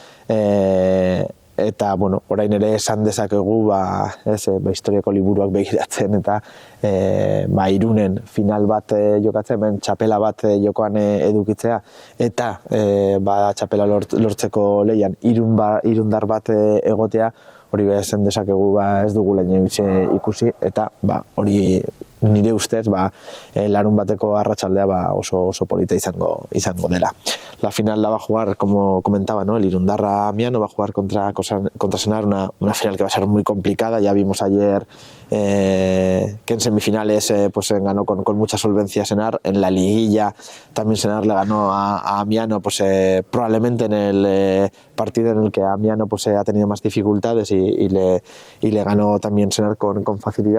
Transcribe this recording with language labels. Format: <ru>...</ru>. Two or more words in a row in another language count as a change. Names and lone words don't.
<eu>eta orain ere esan dezakegu historiako liburuak begiratzen eta Irunen final bat jokatzen, txapela bat jokoan edukitzea, eta txapela lortzeko leian irundar bat egotea, hori esan dezakegu ez dugu lehen ikusi, eta hori nire ustez larun bateko arratsaldea oso polita izango dela.</eu> <es>La final la va a jugar, como comentaba, ¿no? El Irundarra Amiano va a jugar contra Senar, una final que va a ser muy complicada. Ya vimos ayer que en semifinales ganó con mucha solvencia Senar. En la liguilla también Senar le ganó a Amiano, probablemente en el partido en el que Amiano ha tenido más dificultades y le ganó también Senar con facilidad.</es>